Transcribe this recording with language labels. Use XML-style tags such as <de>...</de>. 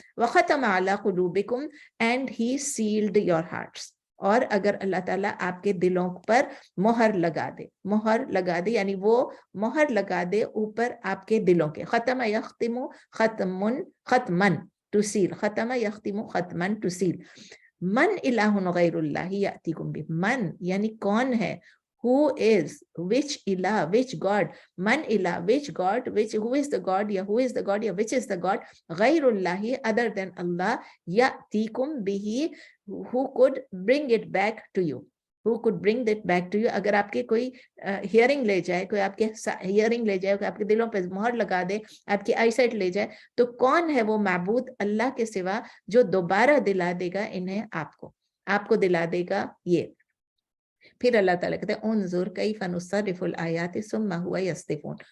<ar>वख़तम अला क़ुलूबिकुम</ar> <en>and he sealed your hearts,</en> <hi>और अगर अल्लाह ताला आपके दिलों पर मोहर लगा दे यानी वो मोहर लगा दे ऊपर आपके दिलों के, खत्म यख्तिमु खत्मन टू सील, खत्म यख्तिमु खत्मन टू सील।</hi> <ar>मन इलाहुन गैरुल्लाहि यातीकुम बिह,</ar> <en>मन यानी कौन है, who is, which ilah, which god, man ilah, which god, who is the god, ya who is the god, ya which is the god, ghayrullahi, other than Allah, ya'tikum bihi, who could bring it back to you, who could bring that back to you।</en> <hi>अगर आपके कोई hearing ले जाए, कोई आपके hearing ले जाए, कोई आपके दिलों पे मोहर लगा दे, आपकी आईसाइट ले जाए, तो कौन है वो माबूद अल्लाह के सिवा जो दोबारा दिला देगा इन्हें, आपको दिला देगा ये। फिर अल्लाह ताला कहते हैं</hi> <ar>उन्जुर कैफ़ नुसर्रिफुल आयाति सुम्मा हुवा यस्दिफून।</ar>